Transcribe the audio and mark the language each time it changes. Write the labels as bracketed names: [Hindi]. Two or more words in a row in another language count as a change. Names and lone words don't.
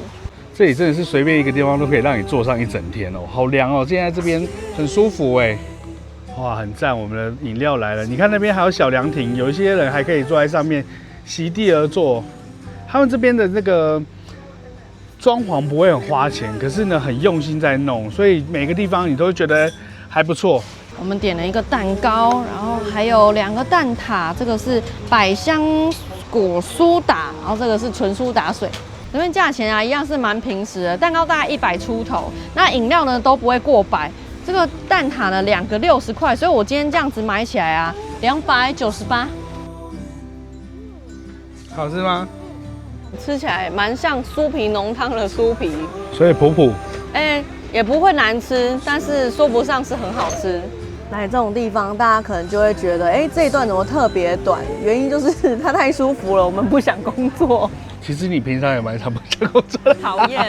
[Chinese] 這裡真的是隨便一個地方都可以讓你坐上一整天哦，好涼哦！現在這邊很舒服哎。哇，很讚！我們的飲料來了，你看那邊還有小涼亭，有一些人還可以坐在上面席地而坐。他們這邊的那個裝潢不會很花錢，可是呢很用心在弄，所以每個地方你都會覺得還不錯。我們點了一個蛋糕，然後還有2個蛋撻，這個是百香果蘇打，然後這個是純蘇打水。這邊價錢啊一樣是蠻平時的，蛋糕大概100出頭，那飲料呢都不會過百。這個蛋撻呢2個60塊，所以我今天這樣子買起來啊298。好吃嗎？吃起來蠻像酥皮濃湯的酥皮，所以普普。也不會難吃，但是說不上是很好吃。來這種地方，大家可能就會覺得，這一段怎麼特別短？原因就是它太舒服了，我們不想工作。其實你平常也蠻常不想工作的。討厭。